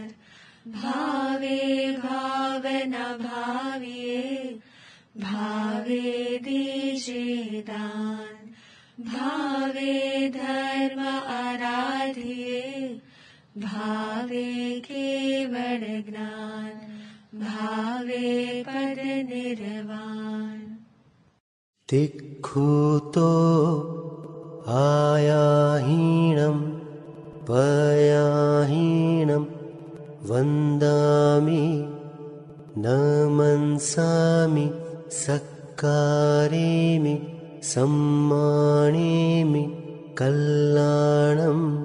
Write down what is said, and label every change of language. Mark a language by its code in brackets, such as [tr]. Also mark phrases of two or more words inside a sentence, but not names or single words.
[gu] ભાવે ભાવના ભાવીએ, ભાવે દીજે દાન, ભાવે ધર્મ આરાધીએ, ભાવે કેવળ જ્ઞાન, ભાવે [pra] तिक्खुतो आयाहीनं पयाहीनं वन्दामि न मनसामि सक्कारेमि सम्मानेमि कल्याणं